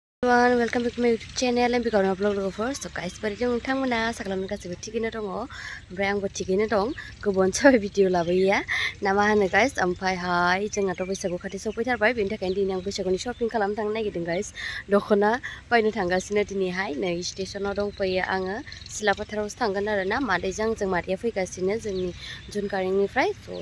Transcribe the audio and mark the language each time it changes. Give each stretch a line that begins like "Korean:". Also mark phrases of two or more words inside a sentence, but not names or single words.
English: Everyone, welcome back to my YouTube channel M.B Gaorema vlog logo first. So guys,
Bodo: bari जों नोंथांमोना आसा खालामो गासिबो थिगैनो दङ ओमफ्राय आंबो थिगैनो दं गुबुन साबे भिडिअ लाबोया ना मा होनो गाइस ओमफ्रायहाय जोंनाथ' बैसागु खाथि सफैथारबाय बेनि थाखायनो दिनै आं बैसागुनि शपिं खालामनो थांनो नागिरदों गाइस दखना बायनो थांगासिनो दिनैहाय नै स्टेशनाव दंफैयो आङो सिला फोथारावसो थांगोन आरोना मादैजों जों मादैया फैगासिनो जोंनि जुनकारिंनिफ्राय स'